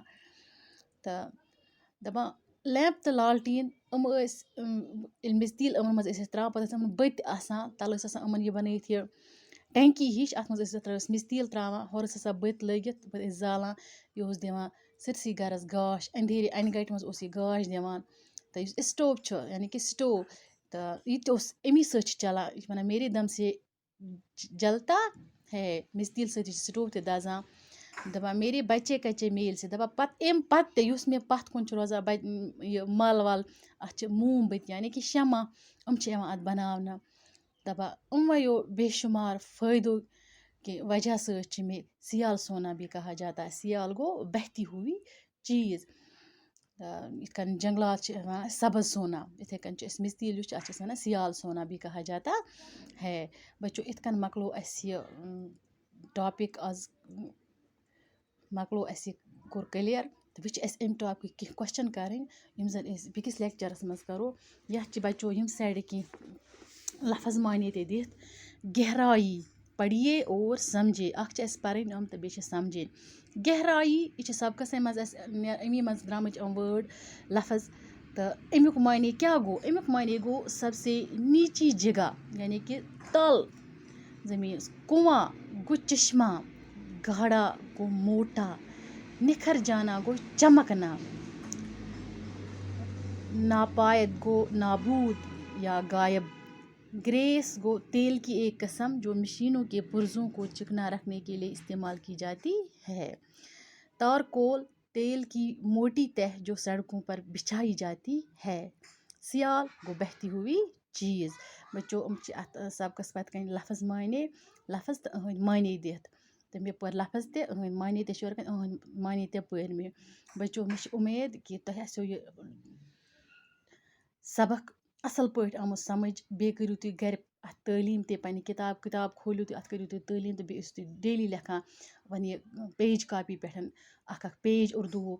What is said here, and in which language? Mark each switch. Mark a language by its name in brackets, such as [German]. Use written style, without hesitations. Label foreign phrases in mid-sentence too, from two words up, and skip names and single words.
[Kashmiri] تہٕ دپان لیمپ تہٕ لالٹیٖن یِم ٲسۍ ییٚلہِ میٚژِ تیٖل یِمن منٛز ٲسۍ أسۍ ترٛاوان پتہٕ ٲسۍ یِمن بٔتۍ آسان تَلہٕ ٲسۍ آسان یِمن یہِ بنٲیِتھ یہِ ٹینکی ہِش. اَتھ منٛز ٲسۍ میٚژِ تیٖل ترٛاوان ہورٕ ٲسۍ آسان بٔتۍ لٲگِتھ پتہٕ ٲسۍ زالان. یہِ اوس دِوان سٲرسٕے گرس گاش. اندھیرِ انہِ گٹہِ منٛز اوس یہِ گاش دِوان. تہٕ یُس اسٹوو چھُ یعنی کہِ سٹوو تہٕ یہِ تہِ اوس امی سۭتۍ چھُ چلان. یہِ چھِ ونان [Urdu] میرے دم سے جلتا ہے. [Kashmiri] میٚژِ تیٖل سۭتی چھِ سٹوو تہِ دزان. دپان [Urdu] میرے بچے کچے میل سے. [Kashmiri] دپان پتہٕ امہِ پتہٕ تہِ یُس مےٚ پتھ کُن چھُ روزان یہِ مل ول اتھ چھِ موم بٔتۍ یعنی کہِ شمع یِم چھِ یِوان اتھ بناونہٕ. دپان یِمویو بے شمار فٲیدو کہ وجہ سۭتۍ چھِ مےٚ [Urdu] سیال سونا بھی کہا جاتا ہے. [Kashmiri] سیال گوٚو [Urdu] بہتی ہوئی چیٖز. [Kashmiri] یِتھ کٔنۍ جنگلات چھِ وَنان سبٕز سونا. یِتھَے کٔنۍ چھِ أسۍ میٚژِ تیٖل یُس چھُ اتھ چھِ أسۍ وَنان [Urdu] سیال سونا بھی کہا جاتا ہے. [Kashmiri] بچو یِتھ کٔنۍ مۄکلو اَسہِ یہِ ٹاپِک آز مۄکلو اَسہِ یہِ کوٚر کٕلیَر. تہٕ وۄنۍ چھِ اَسہِ اَمہِ ٹاپِک کینٛہہ کوسچن کَرٕنۍ یِم زن أسۍ بیٚکِس لیکچرس منٛز کرو. یتھ چھِ بچو ییٚمہِ سایڈٕ کینٛہہ لفظ معنے تہِ دِتھ. [Urdu] گہرایی پڑھیے اور سمجھے. [Kashmiri] اکھ چھِ اَسہِ پرٕنۍ یِم تہٕ بیٚیہِ چھِ سمجھِنۍ. گہرایی یہِ چھِ سبقسٕے منٛز اَسہِ امی منٛز درٛامٕتۍ یِم وٲڈ لفظ. تہٕ امیُک معنے کیٛاہ گوٚو؟ امیُک معنے گوٚو [Urdu] سب سے نیچی جگہ [Kashmiri] یعنی کہِ تل زٔمیٖن. کُنواں گوٚو چشمہ. گاڑا گوٚو موٹا. [Urdu] نکھر جانا [Kashmiri] گوٚو چمکنا. ناپائد گوٚو [Urdu] نابود یا غائب. گریس گو تیل کی ایک قسم جو مشینوں کے پرزوں کو چکنا رکھنے کے لیے استعمال کی جاتی ہے. تارکول تیل کی موٹی تہ جو سڑکوں پر بچھائی جاتی ہے. سیال گو بہتی ہوئی چیز. [Kashmiri] بچو یِم چھِ اَتھ سبقس پتہٕ کَنۍ لفظ معنے لفظ تہٕ إہٕنٛدۍ معنے دِتھ. تہٕ مےٚ پٔر لفظ تہِ إہٕنٛدۍ معنے تہِ چھِ یورٕ کَنۍ إہٕنٛدۍ معنے تہِ پٔرۍ مےٚ. بچو مےٚ چھِ اُمید کہِ تۄہہِ آسیو یہِ سبق اَصٕل پٲٹھۍ آمُت سمجھ. بیٚیہِ کٔرِو تُہۍ گرِ اَتھ تعلیٖم تہِ پنٛنہِ کِتاب کھوٗلِو تُہۍ اَتھ کٔرِو تُہۍ تعلیٖم تہٕ بیٚیہِ ٲسِو تُہۍ ڈیلی لیکھان وۄنۍ یہِ پیج کاپی پٮ۪ٹھ اکھ پیج اُردوُہُک.